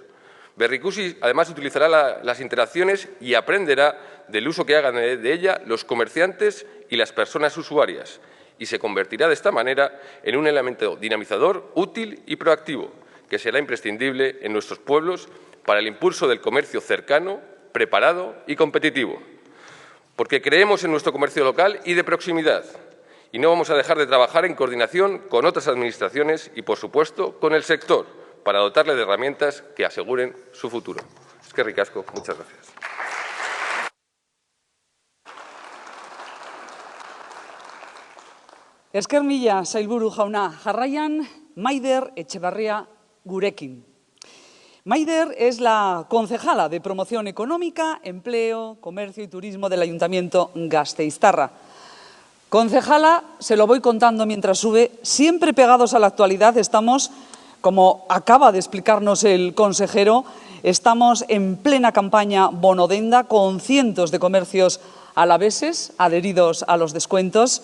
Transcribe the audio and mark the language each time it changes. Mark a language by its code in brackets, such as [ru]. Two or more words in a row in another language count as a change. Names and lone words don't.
[es] Berrikusi, además, utilizará las interacciones y aprenderá del uso que hagan de ella los comerciantes y las personas usuarias, y se convertirá de esta manera en un elemento dinamizador útil y proactivo, que será imprescindible en nuestros pueblos para el impulso del comercio cercano, preparado y competitivo. Porque creemos en nuestro comercio local y de proximidad, y no vamos a dejar de trabajar en coordinación con otras administraciones y, por supuesto, con el sector, para dotarle de herramientas que aseguren su futuro. [eu] Eskerrik asko. [es] Muchas gracias. [eu] Esker mila, sailburu jauna. Jarraian, Maider Etxebarria gurekin. [es] Maider es la concejala de Promoción Económica, Empleo, Comercio y Turismo del Ayuntamiento gasteiztarra. Concejala, se lo voy contando mientras sube, siempre pegados a la actualidad. Estamos, como acaba de explicarnos el consejero, estamos en plena campaña bonodenda con cientos de comercios alaveses adheridos a los descuentos.